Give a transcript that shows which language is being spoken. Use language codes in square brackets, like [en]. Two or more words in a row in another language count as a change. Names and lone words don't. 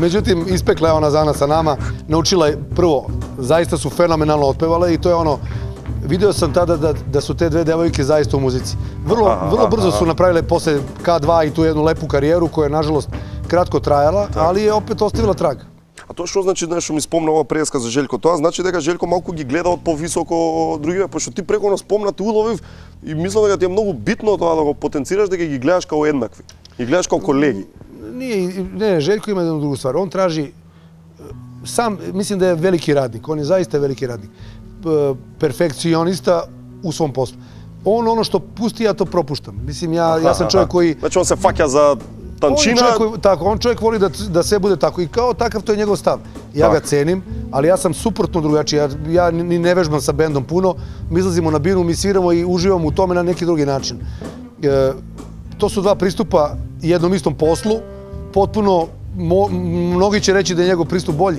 [sr] Međutim, ispekla je ona Zana sa nama, naučila je prvo, zaista su fenomenalno otpevale i to je ono, video sam tada da su te dve devojke zaista u muzici. Vrlo brzo su napravile posle K2 i tu jednu lepu karijeru koja je, nažalost, kratko trajala, ali je opet ostavila trag. [mk] A тоа што значи, што ми спомна ова преска за Желјко? Тоа значи дека Желјко малку ги гледа од повисоко од другиве, пошто ти преко спомна ти уловив и мислам дека ти е многу битно тоа да го потенцираш, дека ги гледаш као еднакви. Ги гледаш као колеги. [sr] Не, Желјко има една друга ствар. Он тражи сам, мислим да е велики радник. Он е заиста велики радник. Перфекциониста у свом послу. Он оно што пусти, ја то пропуштам. Мислим, ја сам човек кој... [mk] Значи он се фаќа за tančina... [sr] On čovjek voli da sve bude tako i kao takav to je njegov stav. Ja ga cenim, ali ja sam suprotno drugačiji. Ja ni ne vežbam sa bendom puno, mi izlazimo na binu, mi sviramo i uživamo u tome na neki drugi način. To su dva pristupa jednom istom poslu, potpuno, mnogi će reći da je njegov pristup bolji.